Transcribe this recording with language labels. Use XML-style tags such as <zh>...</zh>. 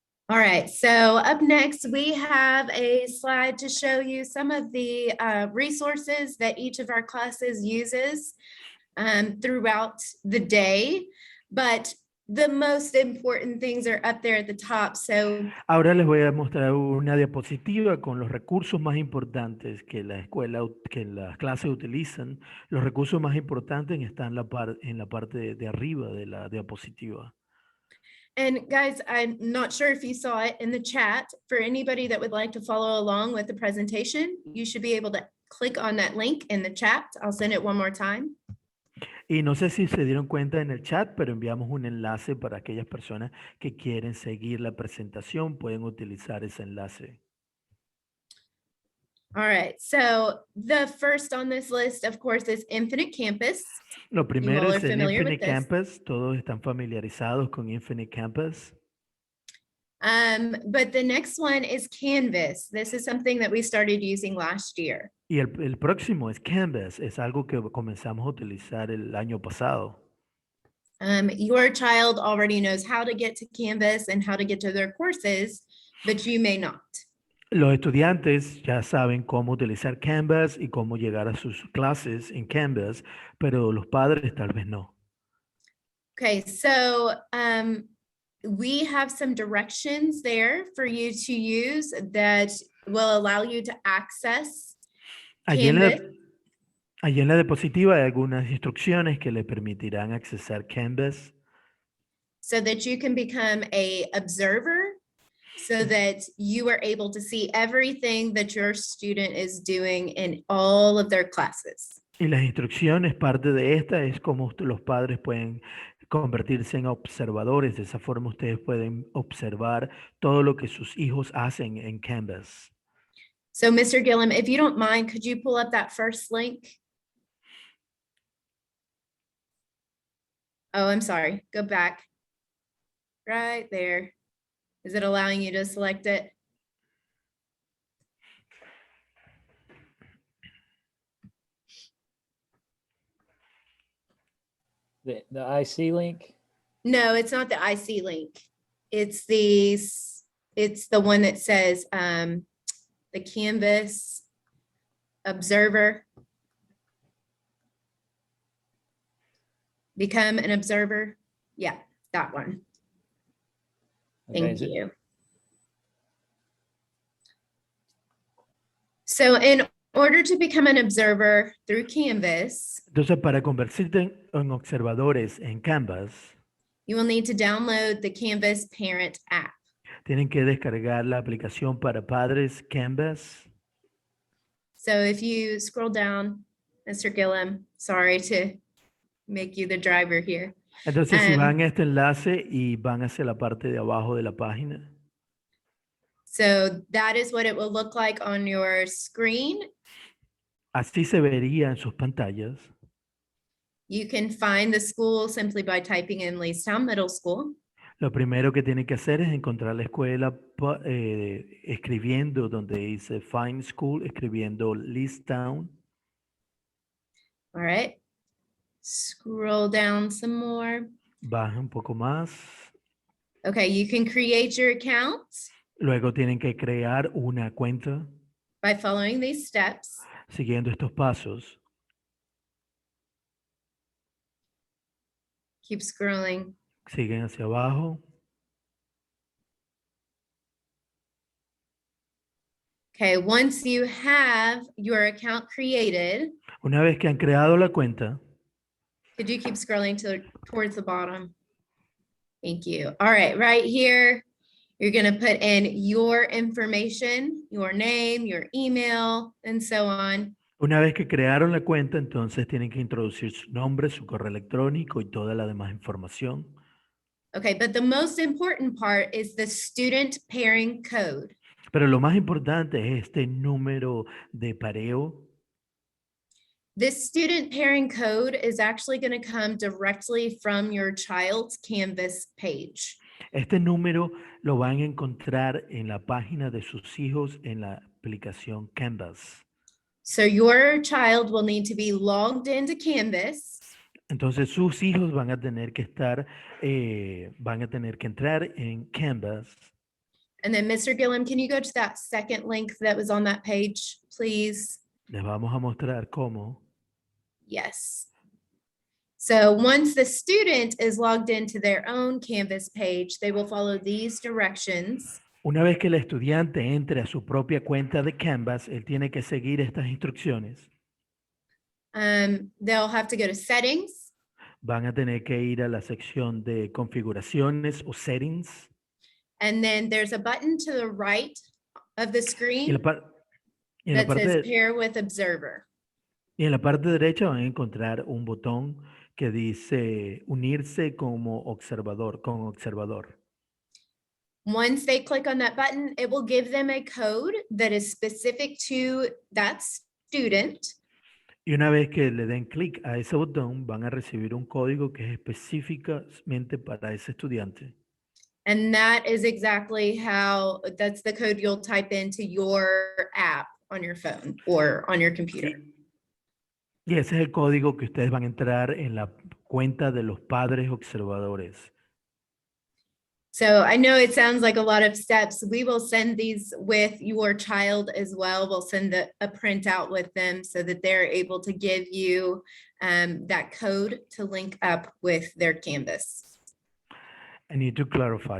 <en>All right, so up next, we have a slide to show you some of the resources that each of our classes uses throughout the day, but the most important things are up there at the top. So</en> <es>ahora les voy a mostrar una diapositiva con los recursos más importantes que la escuela, que las clases utilizan. Los recursos más importantes están en la parte de arriba de la diapositiva.</es> <en>And guys, I'm not sure if you saw it in the chat. For anybody that would like to follow along with the presentation, you should be able to click on that link in the chat. I'll send it one more time.</en> <es>Y no sé si se dieron cuenta en el chat, pero enviamos un enlace para aquellas personas que quieren seguir la presentación, pueden utilizar ese enlace.</es> <en>All right, so the first on this list, of course, is Infinite Campus.</en> <es>Lo</es> <en>You</en> <es>primero</es> <en>all are</en> <es>es el</es> <en>familiar with</en> <es>Infinite</es> <en>this.</en> <es>Campus. Todos están familiarizados con Infinite Campus.</es> <en>But the next one is Canvas. This is something that we started using last year.</en> <es>Y el próximo es Canvas. Es algo que comenzamos a utilizar el año pasado.</es> <en>Your child already knows how to get to Canvas and how to get to their courses, but you may not.</en> <es>Los estudiantes ya saben cómo utilizar Canvas y cómo llegar a sus clases en Canvas, pero los padres tal vez no.</es> <en>Okay, so we have some directions there for you to use that will allow you to access</en> <es>Allí</es> <en>Canvas.</en> <es>allí en la diapositiva hay algunas instrucciones que le permitirán accesar Canvas</es> <en>So that you can become a observer, so that you are able to see everything that your student is doing in all of their classes.</en> <es>y las instrucciones, parte de esta es cómo los padres pueden convertirse en observadores. De esa forma ustedes pueden observar todo lo que sus hijos hacen en Canvas.</es> <en>So Mr. Gillum, if you don't mind, could you pull up that first link? Oh, I'm sorry, go back. Right there. Is it allowing you to select it? The IC link? No, it's not the IC link. It's the one that says the Canvas Observer. Become an observer. Yeah, that one. Okay, Thank is it- you. So in order to become an observer through Canvas,</en> <es>Entonces, para convertirse en observadores en Canvas,</es> <en>you will need to download the Canvas Parent app.</en> <es>tienen que descargar la aplicación para padres Canvas.</es> <en>So if you scroll down, Mr. Gillum, sorry to make you the driver here.</en> <es>Entonces, si Um, van a este enlace y van hacia la parte de abajo de la página,</es> <en>So that is what it will look like on your screen.</en> <es>así se vería en sus pantallas.</es> <en>You can find the school simply by typing in Leestown Middle School.</en> <es>Lo primero que tienen que hacer es encontrar la escuela escribiendo donde dice Find School, escribiendo Leestown.</es> <en>All right. Scroll down some more.</en> <es>Baja un poco más.</es> <en>Okay, you can create your account</en> <es>Luego tienen que crear una cuenta</es> <en>by following these steps.</en> <es>siguiendo estos pasos.</es> <en>Keep scrolling.</en> <es>Siguen hacia abajo.</es> <en>Okay, once you have your account created,</en> <es>Una vez que han creado la cuenta,</es> <en>could you keep scrolling towards the bottom? Thank you. All right, right here, you're going to put in your information, your name, your email, and so on.</en> <es>una vez que crearon la cuenta, entonces tienen que introducir su nombre, su correo electrónico y toda la demás información.</es> <en>Okay, but the most important part is the student pairing code.</en> <es>Pero lo más importante es este número de pareo.</es> <en>This student pairing code is actually going to come directly from your child's Canvas page.</en> <es>Este número lo van a encontrar en la página de sus hijos en la aplicación Canvas.</es> <en>So your child will need to be logged into Canvas.</en> <es>Entonces sus hijos van a tener que estar, van a tener que entrar en Canvas.</es> <en>And then Mr. Gillum, can you go to that second link that was on that page, please?</en> <es>Les vamos a mostrar cómo.</es> <en>Yes. So once the student is logged into their own Canvas page, they will follow these directions.</en> <es>Una vez que el estudiante entre a su propia cuenta de Canvas, él tiene que seguir estas instrucciones.</es> <en>They'll have to go to settings.</en> <es>Van a tener que ir a la sección de configuraciones o settings.</es> <en>And then there's a button to the right of the</en> <es>Y</es> <en>screen</en> <es>en la</es> <en>that says</en> <es>parte,</es> <en>pair with observer.</en> <es>y en la parte derecha van a encontrar un botón que dice unirse como observador, con observador.</es> <en>Once they click on that button, it will give them a code that is specific to that student.</en> <es>Y una vez que le den clic a ese botón, van a recibir un código que es específicamente para ese estudiante.</es> <en>And that is exactly that's the code you'll type into your app on your phone or on your computer.</en> <es>Y ese es el código que ustedes van a entrar en la cuenta de los padres observadores.</es> <en>So I know it sounds like a lot of steps. We will send these with your child as well. We'll send a printout with them so that they're able to give you that code to link up with their Canvas. I need to clarify.</en>